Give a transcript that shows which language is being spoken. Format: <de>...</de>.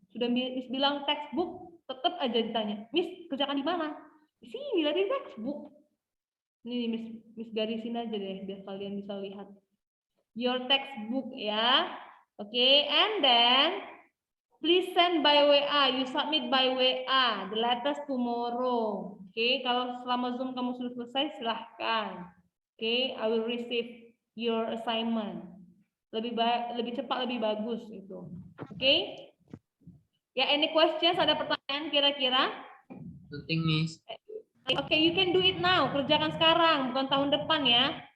<id>Sudah Miss bilang textbook, tetap aja ditanya. Miss kerjakan di mana? Di sini, lihat di textbook. Ini Miss garisin aja deh biar kalian bisa lihat.</id> <en>Your textbook</en> <id>ya.</id> <en>Oke, and then please send by WA. You submit by WA. The latest tomorrow.</en> <id>Oke, kalau selama Zoom kamu sudah selesai silahkan.</id> <en>Oke, I will receive your assignment.</en> <id>Lebih cepat lebih bagus itu. Oke? Ya,</id> <en>any questions?</en> <id>Ada pertanyaan kira-kira?</id> <en>Nothing, Miss. Oke, you can do it now.</en> <id>Kerjakan sekarang, bukan tahun depan ya.</id>